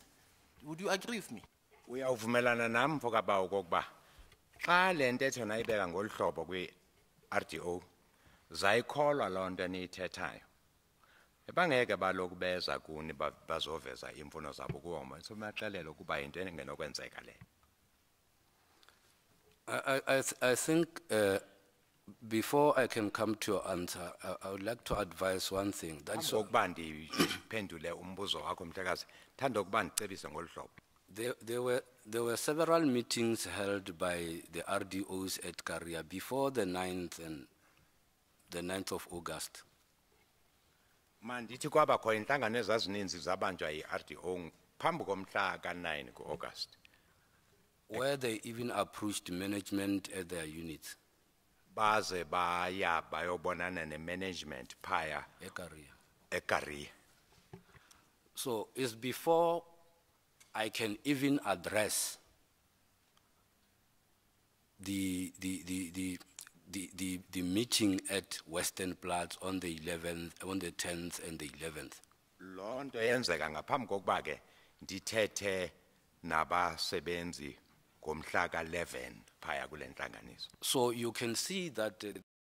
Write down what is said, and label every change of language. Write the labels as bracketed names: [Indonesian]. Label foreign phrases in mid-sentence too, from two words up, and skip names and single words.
[English] Would you agree with me? [Xhosa] Uyawuvumelana nami mfokaba okokuba xa le ntetho nayibeka ngolu hlobo kwi RDO zayikholwa loo nto eniyithethayo. Ebangeke baloku beza kuni bazoveza imfuno zabo kuwoma somaxelela ukuba into engenokwenzeka le. [English] I think before I can come to your answer, I would like to advise one thing. That's [Xhosa] ngokuba ndiphendule umbuzo wakho mhlekazi thanda ukuba ndicebise ngolu hlobo. [English] There were several meetings held by the RDOs at Karia before the 9th of August. [Xhosa] Mandithi kwaba khona inhlangano ezazininzi zabanjwa yi-RDO phambi komhla ka-9 ku-August. [English] Where they even approached management at their units. [Xhosa] Baze baya bayobonana ne-management phaya eKaria. [English] So it's before I can even address the meeting at Western Platz on the 11th, on the 10th and the 11th. [Xhosa] Loo nto yenzeka ngaphambi kokuba ke ndithethe nabasebenzi ngomhla ka-11 phaya kule ntlanganiso. [English] So you can see that